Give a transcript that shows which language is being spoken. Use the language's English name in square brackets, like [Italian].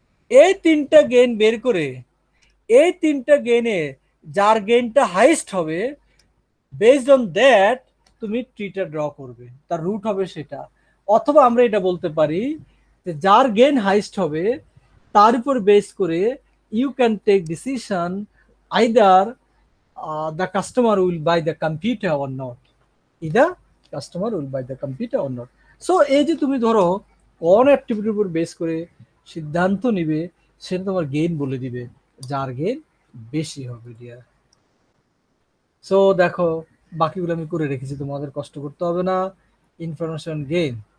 [Bangla] এই তিনটা গেইন বের করে এই তিনটা গেইনে যার গেইনটা হাইস্ট হবে, [English] based on that [Bangla] তুমি ট্রিটা ড্র করবে, তার রুট হবে সেটা। অথবা আমরা এটা বলতে পারি যে যার গেইন হাইস্ট হবে তার উপর বেস করে [English] You can take decision either the customer will buy the computer or not. Either customer will buy the computer or not. [Bangla] So এই যে তুমি ধরো কোন অ্যাক্টিভিটির উপর বেস করে সিদ্ধান্ত নিবে, সেটা তোমার গেইন বলে দিবে, যার গেইন বেশি হবে ডিয়ার। সো দেখো বাকিগুলো আমি করে রেখেছি, তোমাদের কষ্ট করতে হবে না। Information gain.